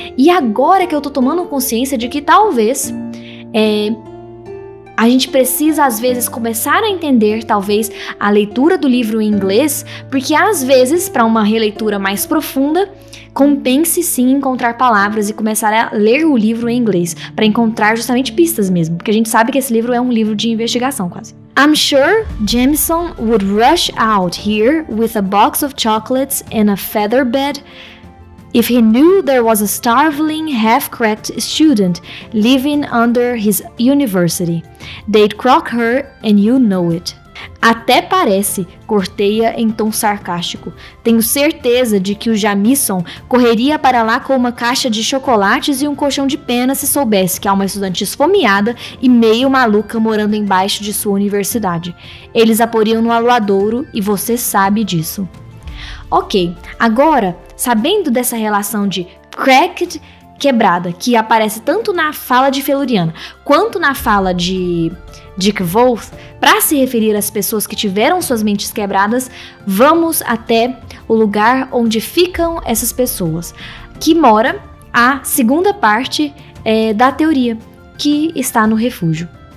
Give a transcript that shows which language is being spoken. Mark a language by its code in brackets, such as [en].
[pt] E agora que eu tô tomando consciência de que talvez a gente precisa, às vezes, começar a entender, talvez, a leitura do livro em inglês, porque, às vezes, para uma releitura mais profunda, compense sim encontrar palavras e começar a ler o livro em inglês, para encontrar justamente pistas mesmo, porque a gente sabe que esse livro é um livro de investigação quase. [en] I'm sure Jameson would rush out here with a box of chocolates and a feather bed If he knew there was a starveling, half-cracked student living under his university, they'd crock her and you know it. [pt] Até parece, corteia em tom sarcástico. Tenho certeza de que o Jamison correria para lá com uma caixa de chocolates e um colchão de pena se soubesse que há uma estudante esfomeada e meio maluca morando embaixo de sua universidade. Eles a poriam no aluadouro e você sabe disso. Ok, agora, sabendo dessa relação de cracked, quebrada, que aparece tanto na fala de Feluriana quanto na fala de Dick Wolf, para se referir às pessoas que tiveram suas mentes quebradas, vamos até o lugar onde ficam essas pessoas, que mora a segunda parte da teoria, que está no refúgio.